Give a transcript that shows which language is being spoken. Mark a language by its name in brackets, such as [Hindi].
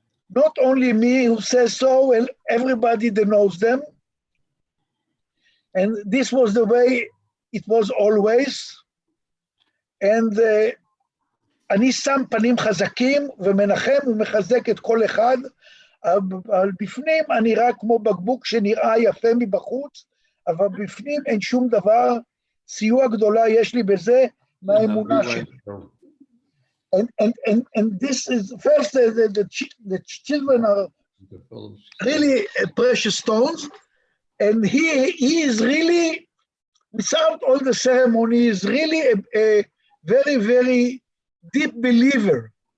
[English] Not only me who says so, and everybody that knows them. And this was the way it was always. [Hebrew] And אני שם פנים חזקים ומנחם ומחזק את כל אחד, אבל בפנים אני רק כמו בקבוק שנראה יפה מבחוץ, אבל בפנים אין שום דבר, סיוע גדולה יש לי בזה מהאמונה שלי. [English] And this is, first, the children are really precious stones, and he is really, without all the ceremony, is really a very, very deep believer.